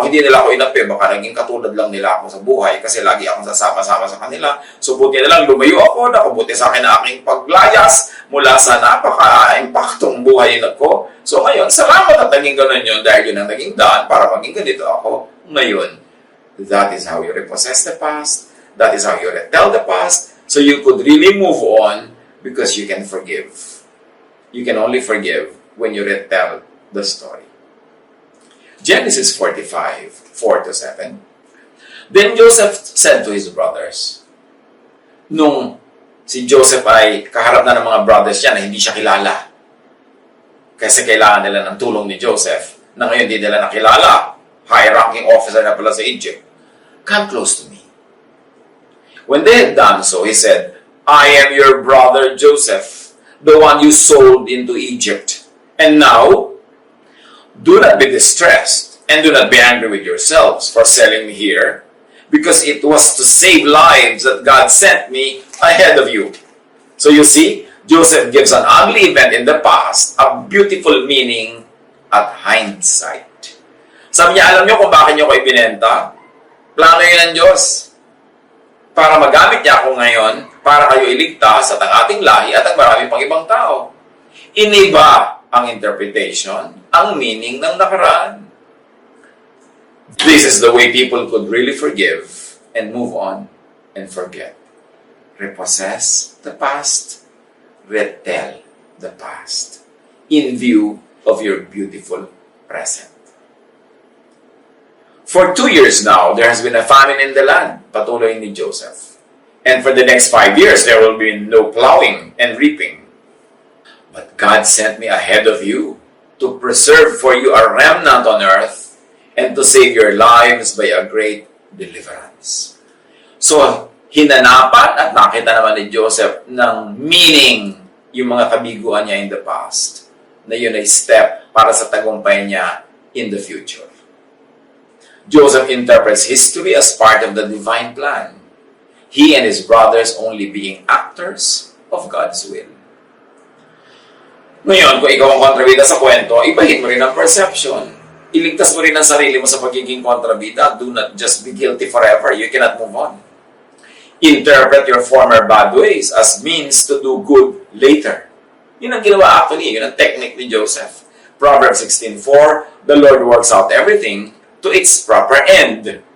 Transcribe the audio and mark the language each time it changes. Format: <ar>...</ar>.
<tl>Kung hindi nila ako inapi, baka naging katulad lang nila ako sa buhay kasi lagi akong sasama-sama sa kanila. So, buti na lang, lumayo ako, nakabuti sa akin na aking paglayas mula sa napaka-impaktong buhay ko. So, ngayon, salamat at naging ganun yun dahil yun ang naging daan para maging ganito ako ngayon.</tl> <en>That is how you repossess the past. That is how you retell the past. So, you could really move on because you can forgive. You can only forgive when you retell the story.</en> <tl>Genesis 45, 4-7.</tl> <en>Then Joseph said to his brothers,</en> <tl>nung si Joseph ay kaharap na ng mga brothers niya na hindi siya kilala, kasi kailangan nila ng tulong ni Joseph, na ngayon hindi nila nakilala, high-ranking officer na pala sa Egypt,</tl> <en>come close to me. When they had done so, he said, I am your brother Joseph, the one you sold into Egypt. And now, do not be distressed, and do not be angry with yourselves for selling me here, because it was to save lives that God sent me ahead of you. So you see, Joseph gives an ugly event in the past a beautiful meaning at hindsight.</en> <tl>Sabi niya, alam niyo kung bakit niyo ko ibinenta? Plano yun ng Diyos. Para magamit niya ako ngayon, para kayo iligtas at ang ating lahi at ang marami pang ibang tao. Iniba ang interpretation, ang meaning ng nakaraan.</tl> <en>This is the way people could really forgive and move on and forget. Repossess the past, retell the past in view of your beautiful present. For 2 years now, there has been a famine in the land,</en> <tl>patuloy ni Joseph.</tl> <en>And for the next 5 years, there will be no plowing and reaping. But God sent me ahead of you to preserve for you a remnant on earth and to save your lives by a great deliverance.</en> <tl>So, hinanapan at nakita naman ni Joseph ng meaning yung mga kabiguan niya</tl> <en>in the past</en> <tl>na yun ay step para sa tagumpay niya</tl> <en>in the future. Joseph interprets history as part of the divine plan. He and his brothers only being actors of God's will.</en> <tl>Ngayon, kung ikaw ang kontrabida sa kwento, ibahin mo rin ang perception. Iligtas mo rin ang sarili mo sa pagiging kontrabida.</tl> <en>Do not just be guilty forever. You cannot move on. Interpret your former bad ways as means to do good later.</en> <tl>Yun ang ginawa actually. Yun ang technique ni Joseph.</tl> <en>Proverbs 16:4, the Lord works out everything to its proper end.</en>